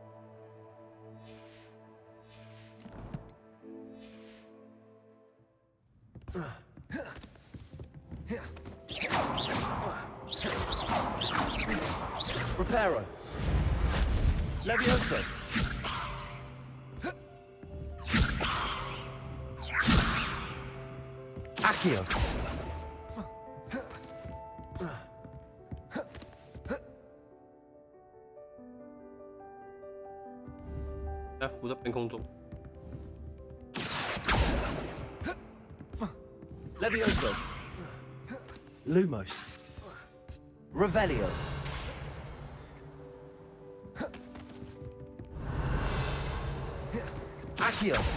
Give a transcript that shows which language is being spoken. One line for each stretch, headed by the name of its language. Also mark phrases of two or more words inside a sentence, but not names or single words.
Latin: Reparo. Levioso. Accio.
Chinese: 在浮在半空中。
Latin: Levioso. Lumos. Revelio. Accio.